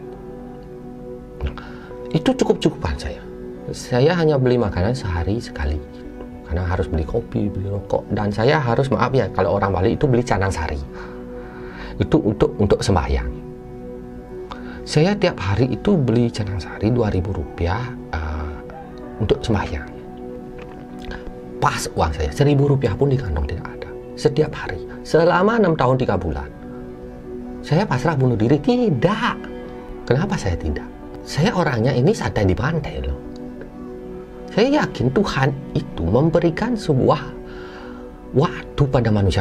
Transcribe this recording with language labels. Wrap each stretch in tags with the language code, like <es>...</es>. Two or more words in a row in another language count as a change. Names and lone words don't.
<id>Itu cukup-cukupan saya. Saya hanya beli makanan sehari sekali gitu. Karena harus beli kopi, beli rokok, dan saya harus, maaf ya, kalau orang Bali itu beli canang sari. Itu untuk sembahyang. Saya tiap hari itu beli canang sari 2.000 rupiah untuk sembahyang. Pas uang saya 1.000 rupiah pun di kantong tidak ada. Setiap hari selama 6 tahun 3 bulan saya pasrah bunuh diri? Tidak. Kenapa saya tidak? Saya orangnya ini santai di pantai loh. Saya yakin Tuhan itu memberikan sebuah waktu pada manusia.</id>